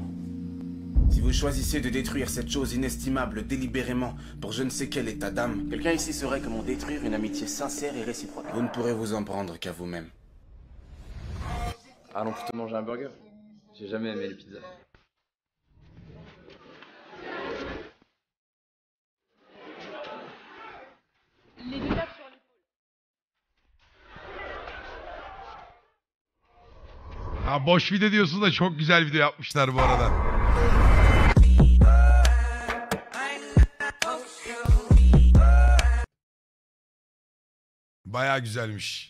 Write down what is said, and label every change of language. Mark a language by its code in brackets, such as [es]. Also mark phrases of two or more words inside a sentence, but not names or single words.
[fr] Si vous choisissez de détruire cette chose inestimable délibérément pour je ne sais quel état d'âme, quelqu'un ici saurait comment détruire une amitié sincère et réciproque. Vous ne pourrez vous en prendre qu'à vous-même. Allons plutôt manger un burger. J'ai jamais aimé les pizzas. Les deux tapes sur l'épaule. [tr] Ha boş video diyorsun da çok güzel video yapmışlar bu arada. Baya güzelmiş.